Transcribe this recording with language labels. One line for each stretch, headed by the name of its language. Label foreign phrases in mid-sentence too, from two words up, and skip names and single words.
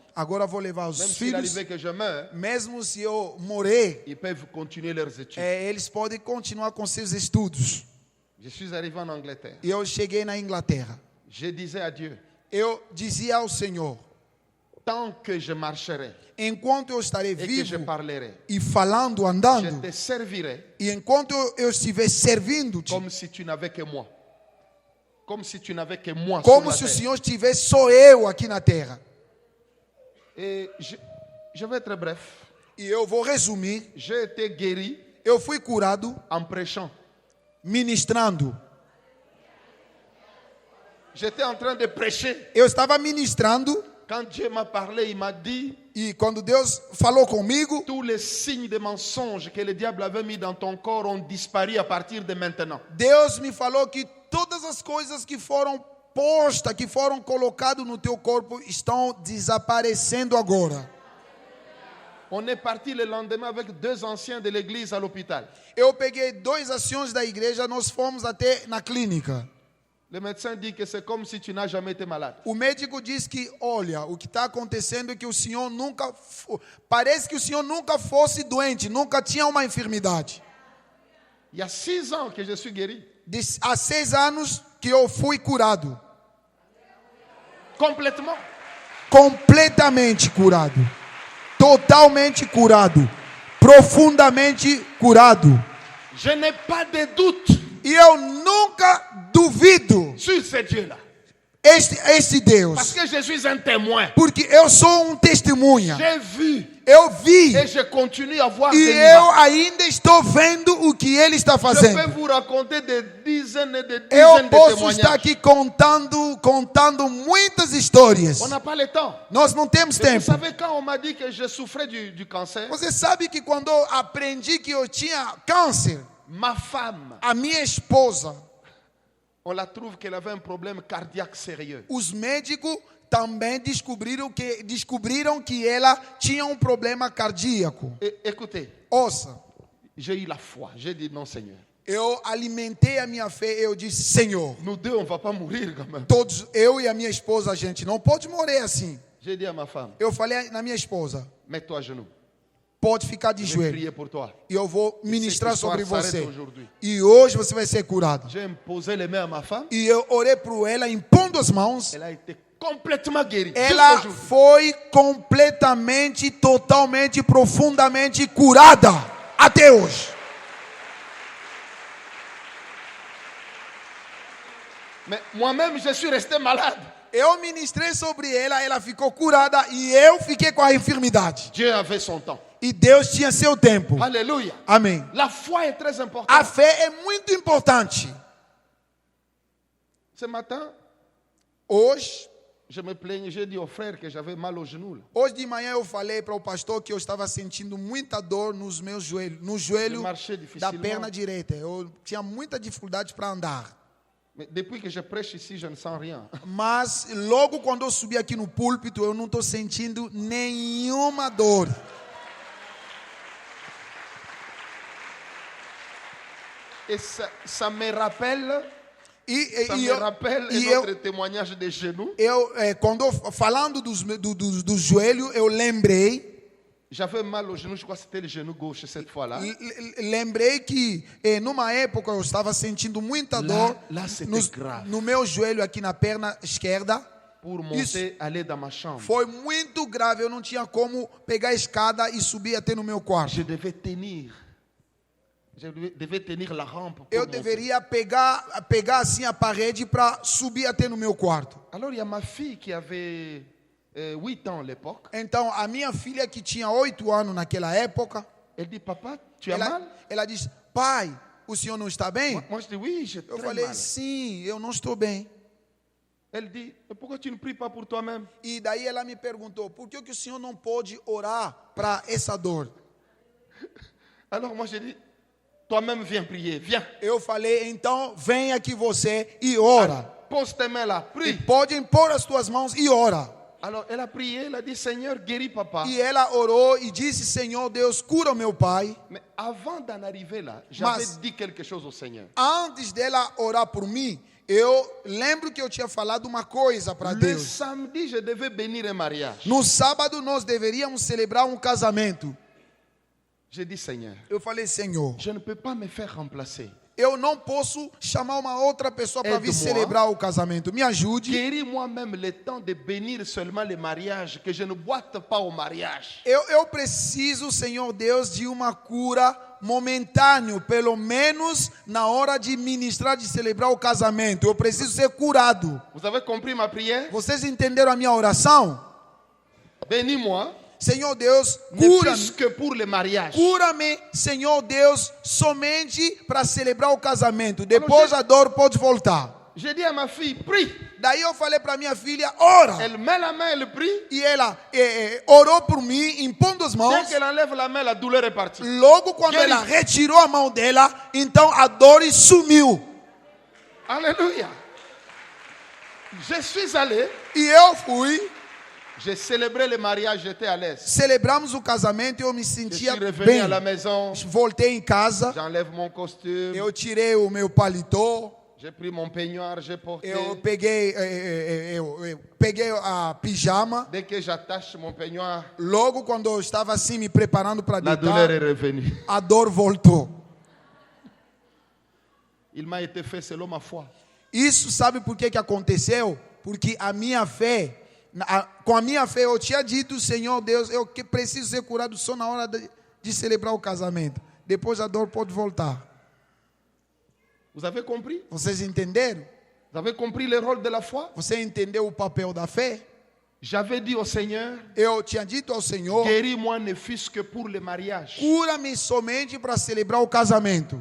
Portuguese: agora eu vou levar os
French: Même s'il
Portuguese: filhos.
French: arrivait que je meure,
Portuguese: Mesmo se eu morrer,
French: ils peuvent continuer leurs études.
Portuguese: eles podem continuar com seus estudos.
French: Je suis arrivé en Angleterre.
Portuguese: E eu cheguei na Inglaterra.
French: Je disais à Dieu,
Portuguese: Eu dizia ao Senhor,
French: tant que je marcherai
Portuguese: enquanto eu estarei
French: et que je
Portuguese: vivo
French: parlerai,
Portuguese: e falando,
French: je
Portuguese: andando,
French: te servirai
Portuguese: e enquanto eu estiver servindo-te,
French: comme si tu n'avais que moi. Comme si tu n'avais que moi sur
Portuguese: como
French: la
Portuguese: se o
French: terre.
Portuguese: Senhor estivesse só eu aqui na terra.
French: Et je vais être bref.
Portuguese: E eu vou resumir,
French: J'ai été guéri
Portuguese: eu fui curado
French: en prêchant.
Portuguese: ministrando.
French: J'étais en train de prêcher.
Portuguese: Eu estava ministrando
French: Quand Dieu m'a parlé, il m'a dit
Portuguese: e quando Deus falou comigo,
French: tous les signes de mensonges que le diable avait mis dans ton corps ont disparu à partir de maintenant.
Portuguese: Deus me falou que todas as coisas que foram postas, que foram colocadas no teu corpo, estão desaparecendo agora.
French: On est parti le lendemain avec 2 anciens de l'église à l'hôpital.
Portuguese: Eu peguei 2 anciões da igreja, nós fomos até na clínica.
French: Le médecin dit que c'est comme si tu n'as jamais été malade.
Portuguese: O médico diz que, olha, o que está acontecendo é que o senhor nunca, parece que o senhor nunca fosse doente, nunca tinha uma enfermidade.
French: Il y a 6 ans que je suis guéri.
Portuguese: Há 6 anos que eu fui curado,
French: Complètement.
Portuguese: completamente curado, totalmente curado, profundamente curado.
French: Je n'ai pas de doute
Portuguese: E eu nunca duvido
French: sur ce Dieu-là.
Portuguese: este
French: Parce
Portuguese: Deus,
French: que je suis un témoin.
Portuguese: porque eu sou testemunha.
French: J'ai vu
Portuguese: Eu vi
French: et je continue à voir
Portuguese: e
French: des
Portuguese: eu
French: miracles.
Portuguese: ainda estou vendo o que ele está
French: Je
Portuguese: fazendo.
French: peux vous raconter des dizaines et des
Portuguese: Eu
French: dizaines de
Portuguese: posso estar
French: témoignages.
Portuguese: aqui contando muitas histórias.
French: On n'a pas le temps.
Portuguese: Nós não temos
French: Et vous
Portuguese: tempo.
French: savez, quand on m'a dit que je souffrais du cancer,
Portuguese: Você sabe que quando eu aprendi que eu tinha câncer,
French: ma femme,
Portuguese: a minha esposa,
French: on la trouve qu'elle avait un problème cardiaque sérieux.
Portuguese: os médicos também descobriram que ela tinha um problema cardíaco.
French: Et écoutez,
Portuguese: Ouça,
French: j'ai eu la foi. J'ai dit non, Seigneur.
Portuguese: eu alimentei a minha fé, eu disse, Senhor,
French: Nous deux, on ne va pas mourir quand même.
Portuguese: todos, eu e a minha esposa, a gente não pode morrer assim.
French: J'ai dit à ma femme,
Portuguese: Eu falei na minha esposa,
French: mets-toi à genoux.
Portuguese: pode ficar de
French: Je vais
Portuguese: joelho.
French: prier pour toi.
Portuguese: E eu vou ministrar
French: Cette histoire
Portuguese: sobre você.
French: s'arrête aujourd'hui.
Portuguese: E hoje você vai ser curado.
French: J'ai imposé les mains à ma femme.
Portuguese: E eu orei por ela, impondo as mãos.
French: Elle a été complètement guérie.
Portuguese: Ela
French: Jusqu'au jour.
Portuguese: foi completamente, totalmente, profundamente curada. Até hoje.
French: Mais moi-même, je suis resté malade.
Portuguese: Eu ministrei sobre ela, ela ficou curada e eu fiquei com a enfermidade.
French: Dieu avait son temps.
Portuguese: E Deus tinha seu tempo.
French: Alléluia.
Portuguese: Amém.
French: La foi est très importante.
Portuguese: A fé é muito importante.
French: Ce matin,
Portuguese: Hoje
French: je me plaignais, j'ai dit au frère que j'avais mal au genou. Là.
Portuguese: Hoje de manhã eu falei para o pastor que eu estava sentindo muita dor nos meus joelhos, no joelho
French: Je marchais
Portuguese: da
French: difficilement.
Portuguese: perna direita. Eu tinha muita dificuldade para andar.
French: Mais depuis que je prêche ici, je ne sens rien.
Portuguese: Mas logo quando eu subi aqui no púlpito, eu não estou sentindo nenhuma dor.
French: Et ça me rappelle, ça me rappelle notre témoignage de genoux.
Portuguese: Falando do joelho, eu lembrei.
French: J'avais mal au genou, je crois que c'était le genou gauche cette fois-là.
Portuguese: Lembrei que numa época eu estava sentindo muita dor
French: Lá c'était grave.
Portuguese: no meu joelho aqui na perna esquerda.
French: Pour monter, aller dans ma chambre.
Portuguese: Foi muito grave, eu não tinha como pegar a escada e subir até no meu quarto.
French: Je devais tenir la rampe pour
Portuguese: Eu
French: monter.
Portuguese: deveria pegar assim a parede para subir até no meu quarto.
French: Alors il y a ma fille qui avait 8 ans à l'époque.
Portuguese: Então a minha filha que tinha 8 anos naquela época,
French: Elle dit, papa, tu as mal?
Portuguese: ela disse, pai, o senhor não está bem?
French: Moi je dis, oui, j'ai
Portuguese: Eu
French: très
Portuguese: falei,
French: mal.
Portuguese: sim, eu não estou bem.
French: Elle dit, mais pourquoi tu ne pries pas pour toi-même?
Portuguese: E daí ela me perguntou, por que o senhor não pode orar para essa dor?
French: Alors moi j'ai dit, toi-même viens prier, viens.
Portuguese: Eu falei, então vem aqui você e ora.
French: pose tes mains là,
Portuguese: E
French: prie.
Portuguese: pode impor as tuas mãos e ora.
French: Alors elle a prié, elle a dit Seigneur, guéris papa.
Portuguese: E ela orou e disse: Senhor Deus, cura o meu pai.
French: Mais avant d'en arriver là, j'avais
Portuguese: Mas-
French: dit quelque chose au Seigneur.
Portuguese: Antes dela orar por mim, eu lembro que eu tinha falado uma coisa para
French: Le
Portuguese: Deus.
French: samedi, je devais bénir un mariage.
Portuguese: No sábado nós deveríamos celebrar um casamento.
French: J'ai dit Seigneur,
Portuguese: Eu falei: Senhor,
French: je ne peux pas me faire remplacer.
Portuguese: eu não posso chamar uma outra pessoa para vir
French: Aide-moi.
Portuguese: celebrar o casamento. Me ajude.
French: Guéris moi-même le temps de bénir seulement les mariages, que je ne boite pas au mariage.
Portuguese: Eu preciso, Senhor Deus, de uma cura momentânea, pelo menos na hora de ministrar, de celebrar o casamento. Eu preciso ser curado.
French: Vous avez compris ma prière?
Portuguese: Vocês entenderam a minha oração?
French: Bénis-moi,
Portuguese: Senhor Deus,
French: ne
Portuguese: cura-me.
French: fût-ce que pour les mariages.
Portuguese: Cura-me, Senhor Deus, somente para celebrar o casamento. Depois a dor pode voltar.
French: J'ai dit à ma fille, prie.
Portuguese: Daí eu falei para minha filha: ora.
French: Elle met la main, elle prie.
Portuguese: E ela orou por mim, impondo as
French: Dès
Portuguese: mãos.
French: qu'elle enlève la main, la douleur est partie.
Portuguese: Logo quando
French: Guéri.
Portuguese: ela retirou a mão dela, então a dor sumiu.
French: Alléluia. Je suis allé,
Portuguese: E eu fui,
French: j'ai célébré le mariage, j'étais à l'aise.
Portuguese: celebramos o casamento e eu me
French: Je suis
Portuguese: sentia
French: revenu
Portuguese: bem.
French: à la maison,
Portuguese: Voltei em casa,
French: j'enlève mon costume,
Portuguese: eu tirei o meu paletó,
French: j'ai pris mon peignoir, j'ai porté.
Portuguese: eu peguei, eu peguei a pijama.
French: Dès que j'attache mon peignoir,
Portuguese: Logo quando eu estava assim me preparando para
French: la douleur est
Portuguese: deitar,
French: revenue.
Portuguese: a dor voltou.
French: Il m'a été fait selon ma foi.
Portuguese: Isso sabe por que aconteceu? Porque a minha fé, com a minha fé eu tinha dito: Senhor Deus, eu que preciso ser curado só na hora de celebrar o casamento. Depois a dor pode voltar.
French: Vous avez compris?
Portuguese: Vocês entenderam?
French: Vous avez compris le rôle de la foi?
Portuguese: Você entendeu o papel da fé?
French: J'avais dit au Seigneur,
Portuguese: Eu tinha dito ao Senhor:
French: guéris-moi ne fût-ce que pour le mariage.
Portuguese: cura-me somente para celebrar o casamento.